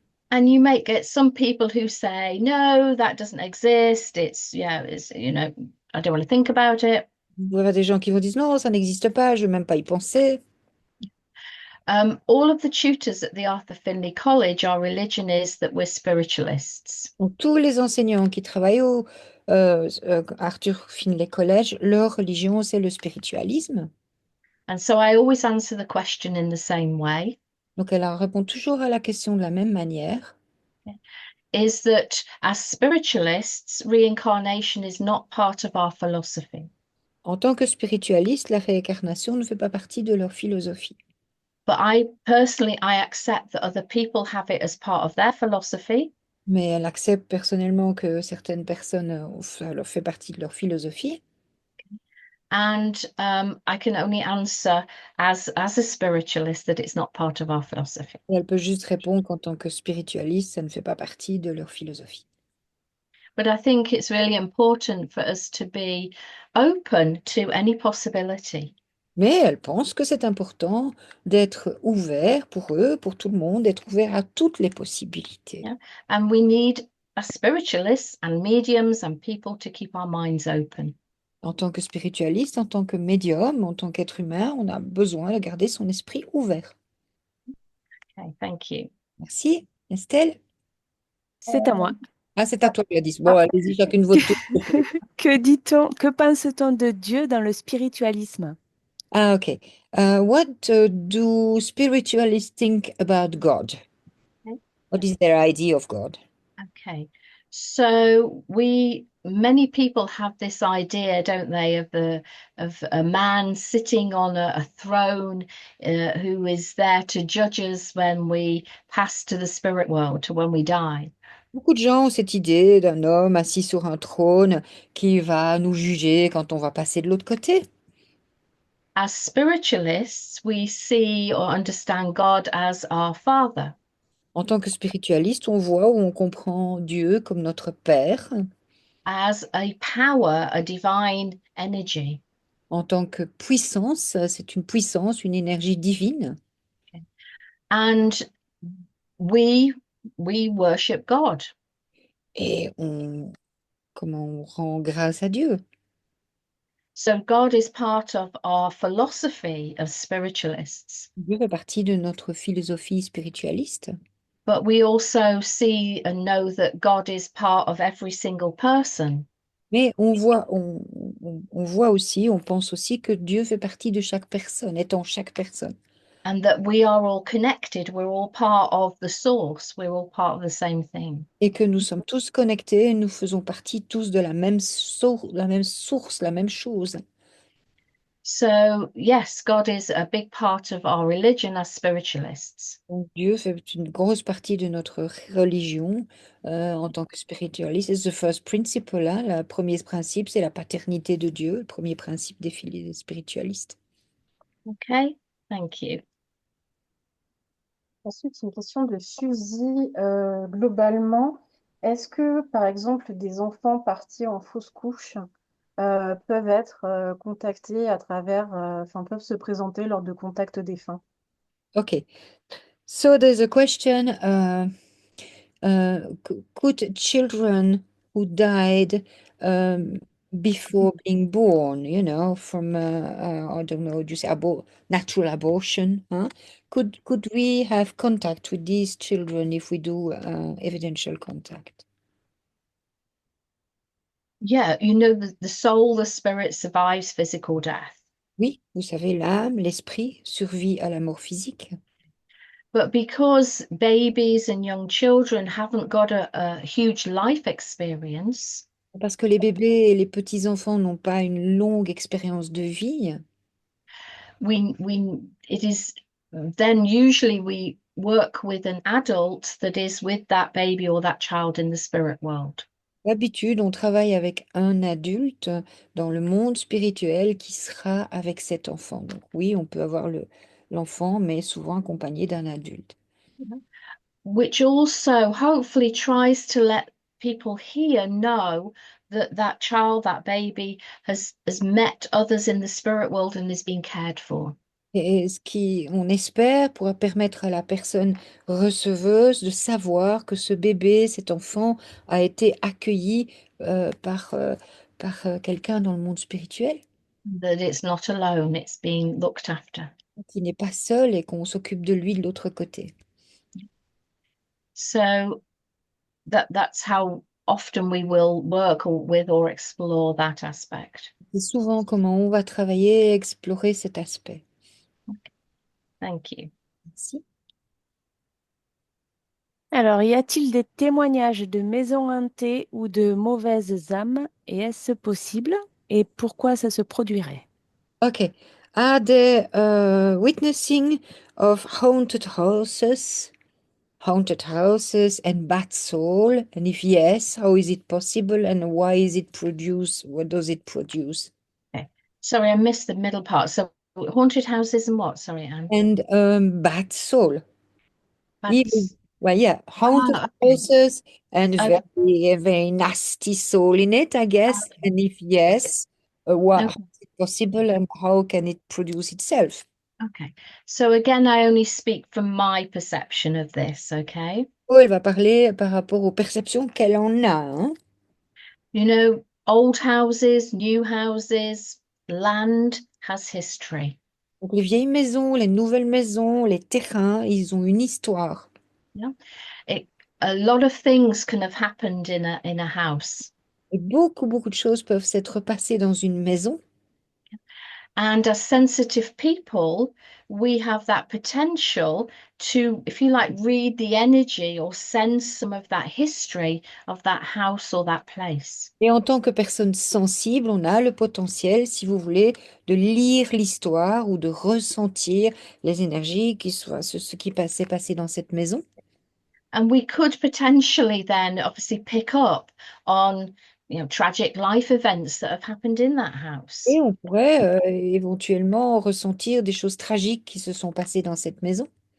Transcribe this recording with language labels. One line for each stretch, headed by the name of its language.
English: And you may get some people who say, no, that doesn't exist. It's, yeah, it's, I don't want to think about it.
French: Vous aurez des gens qui vont dire non, ça n'existe pas, je ne veux même pas y penser.
English: All of the tutors at the Arthur Findlay College are religionists that we're spiritualists.
French: Donc, tous les enseignants qui travaillent au Arthur Findlay College, leur religion, c'est le spiritualisme.
English: And so I always answer the question in the same way,
French: Donc, elle répond toujours à la question de la même manière.
English: is that as spiritualists, reincarnation is not part of our philosophy.
French: En tant que spiritualiste, la réincarnation ne fait pas partie de leur philosophie.
English: But I accept that other people have it as part of their philosophy.
French: Mais elle accepte personnellement que certaines personnes, ça leur fait partie de leur philosophie.
English: And I can only answer as a spiritualist that it's not part of our philosophy.
French: Et elle peut juste répondre qu'en tant que spiritualiste, ça ne fait pas partie de leur philosophie.
English: But I think it's really important for us to be open to any possibility.
French: Mais elle pense que c'est important d'être ouvert pour eux, pour tout le monde, d'être ouvert à toutes les possibilités.
English: Yeah. And we need as spiritualists and mediums and people to keep our minds open.
French: En tant que spiritualiste, en tant que médium, en tant qu'être humain, on a besoin de garder son esprit ouvert.
English: Okay, thank you.
French: Merci. Estelle? C'est à moi. Ah, c'est à toi, Gladys. Bon, allez-y, chacune votre tour. Que dit-on, que pense-t-on de Dieu dans le spiritualisme? Ah, ok.
English: What do spiritualists think about God? Okay. What is their idea of God? Okay. So many people have this idea, don't they, of a man sitting on a throne who is there to judge us when we pass to the spirit world, to when we die.
French: Beaucoup de gens ont cette idée d'un homme assis sur un trône qui va nous juger quand on va passer de l'autre côté.
English: As spiritualists, we see or understand God as our Father.
French: En tant que spiritualiste, on voit ou on comprend Dieu comme notre Père.
English: As a power, a divine energy.
French: En tant que puissance, c'est une puissance, une énergie divine.
English: And we worship God.
French: Et comment on rend grâce à Dieu.
English: So God is part of our philosophy as spiritualists.
French: Dieu fait partie de notre philosophie spiritualiste.
English: But we also see and know that God is part of every single person.
French: Mais on voit aussi, on pense aussi que Dieu fait partie de chaque personne, étant chaque personne.
English: And that we are all connected. We're all part of the source. We're all part of the same thing.
French: Et que nous sommes tous connectés, nous faisons partie tous de la même source, la même chose.
English: So, yes, God is a big part of our religion as spiritualists.
French: Donc, Dieu fait une grosse partie de notre religion en tant que spiritualiste. C'est
English: the first principle,
French: hein. Le premier principe, c'est la paternité de Dieu, le premier principe des spiritualistes.
English: Okay, thank you.
French: Ensuite, une question de Suzy. Globalement, est-ce que, par exemple, des enfants partis en fausse couche peuvent être contactés à travers, enfin, peuvent se présenter lors de contacts défunts?
English: Okay, so there's a question. Could children who died before being born, from I don't know, do you say natural abortion, huh? Could we have contact with these children if we do evidential contact? Yeah, you know, the soul, the spirit survives physical death.
French: Oui, vous savez, l'âme, l'esprit survit à la mort physique.
English: But because babies and young children haven't got a huge life experience,
French: Parce que les bébés et les petits-enfants n'ont pas une longue expérience de vie,
English: it is then usually we work with an adult that is with that baby or that child in the spirit world.
French: d'habitude, on travaille avec un adulte dans le monde spirituel qui sera avec cet enfant. Donc oui, on peut avoir l'enfant, mais souvent accompagné d'un adulte.
English: Which also hopefully tries to let people here know that that child, that baby, has met others in the spirit world and is being cared for.
French: Et ce qui, on espère, pourra permettre à la personne receveuse de savoir que ce bébé, cet enfant, a été accueilli par quelqu'un dans le monde spirituel,
English: That it's not alone, it's being looked after.
French: qui n'est pas seul et qu'on s'occupe de lui de l'autre côté.
English: So that's how often we will work with or explore that aspect.
French: C'est souvent comment on va travailler et explorer cet aspect.
English: Thank you.
French: Merci. Alors, y a-t-il des témoignages de maisons hantées ou de mauvaises âmes? Et est-ce possible? Et pourquoi ça se produirait?
English: Okay. Are there witnessing of haunted houses and bad soul? And if yes, how is it possible and why is it produced? What does it produce? Okay. Sorry, I missed the middle part. So haunted houses and what? Sorry, Anne. And bad soul. Evil, That's well, yeah, haunted okay. houses and Okay. very nasty soul in it, I guess. And if yes, how Okay. is it possible and how can it produce itself? Okay. So again, I only speak from my perception of this, okay?
French: Oh, elle va parler par rapport aux perceptions qu'elle en a, hein.
English: You know, old houses, new houses, land has history.
French: Donc, les vieilles maisons, les nouvelles maisons, les terrains, ils ont une histoire.
English: Yeah. It, a lot of things can have happened in a house.
French: Et beaucoup de choses peuvent s'être passées dans une maison.
English: And as sensitive people, we have that potential to, if you like, read the energy or sense some of that history of that house or that place.
French: Et en tant que personne sensible, on a le potentiel, si vous voulez, de lire l'histoire ou de ressentir les énergies qui soient ce qui s'est passé dans cette maison.
English: And we could potentially then obviously pick up on, you know, tragic life events that have happened in that house.
French: Et on pourrait éventuellement ressentir des choses tragiques qui se sont passées dans cette maison.